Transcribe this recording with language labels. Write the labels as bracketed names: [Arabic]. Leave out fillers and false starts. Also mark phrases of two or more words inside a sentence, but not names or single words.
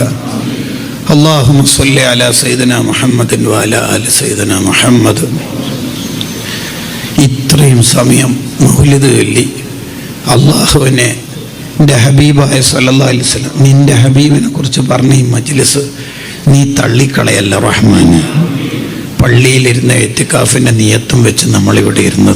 [Arabic] اللهم صل على سيدنا محمد وعلى آل سيدنا محمد. [Malayalam] ഇത്രയും സമയം മൗലിദ് ചൊല്ലി അള്ളാഹുവിനെ, എൻ്റെ ഹബീബായ [Arabic] صلى الله عليه وسلم, [Malayalam] നിൻ്റെ ഹബീബിനെ കുറിച്ച് പറഞ്ഞ ഈ മജ്ലിസ് നീ തള്ളിക്കളയല്ല റഹ്മാന്. പള്ളിയിലിരുന്ന ഇത്തിക്കാഫിൻ്റെ നിയത്തും വെച്ച് നമ്മളിവിടെ ഇരുന്നത്.